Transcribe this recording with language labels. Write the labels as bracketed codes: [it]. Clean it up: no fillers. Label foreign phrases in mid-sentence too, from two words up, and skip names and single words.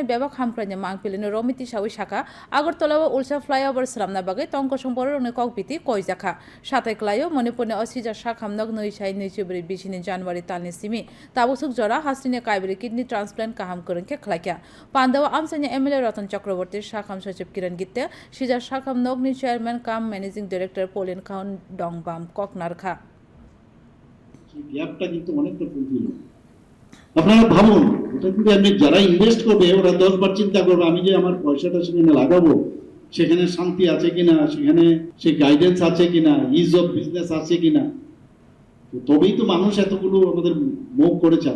[trp] बेबाक हामक्रायनि मांगपिलिनि रमिति सावै शाखा आगरतलाव उलसा फ्लाइओभार सलामना बागै टंक संबरनि ककबिति कयजाखा साथायक्लायो मणिपुरनि असिजा साखाम नग नैसाय नैजिब्रै बिसिनि जानुवारि तालनि सिमि ताबुसुक जरा हास्टिनि कायबरी [en] kidney transplant [trp] काहाम करंखे खलाइखा पान्दाव आमसानि एमएलए रतन चक्रवर्ती साखाम सचिव किरण गित्ते सिजा साखाम नगनि चेयरमैन काम [en] managing director [trp] पोलिन खाउन डंगबाम ककनारखा [bn] গ্যাপটা কিন্তু অনেকটা ফুলফিল হবে। আপনারা ভাবুন, ওটা কিন্তু আমি যারা ইনভেস্ট করবে ওরা 10 বার চিন্তা করবে আমি যে আমার পয়সাটা সেখানে লাগাবো সেখানে শান্তি আছে কিনা, সেখানে সেই গাইডেন্স আছে কিনা, [en] ease of business [bn] আছে কিনা। তবেই তো মানুষ এতগুলো আমাদের মৌ করেছে।